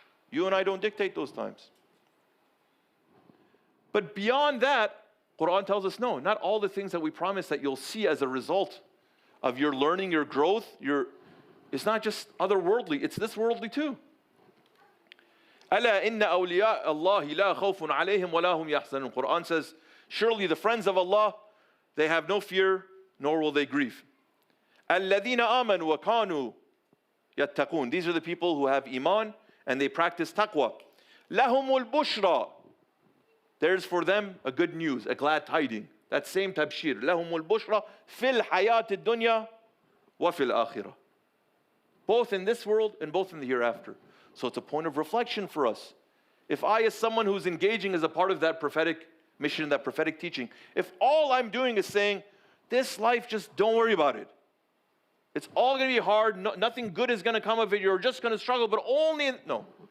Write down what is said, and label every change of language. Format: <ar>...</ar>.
<en>You and I don't dictate those times. But beyond that, Quran tells us, no, not all the things that we promise that you'll see as a result of your learning, your growth, it's not just otherworldly, it's this worldly too.</en> <ar>ألا إن أولياء الله لا خوف عليهم ولا هم يحزنون.</ar> <en>Quran says, surely the friends of Allah, they have no fear, nor will they grieve.</en> <ar>الذين آمنوا وكانوا يتقون.</ar> <en>These are the people who have iman and they practice taqwa.</en> <ar>لهم البشرى.</ar> <en>There's for them a good news, a glad tiding. That same tabshir.</en> <ar>لهم البشرى في الحياة الدنيا وفي الآخرة.</ar> <en>Both in this world and both in the hereafter. So it's a point of reflection for us. If I, as someone who's engaging as a part of that prophetic mission, that prophetic teaching, if all I'm doing is saying, this life, just don't worry about it. It's all going to be hard. Nothing good is going to come of it. You're just going to struggle, but no.</en>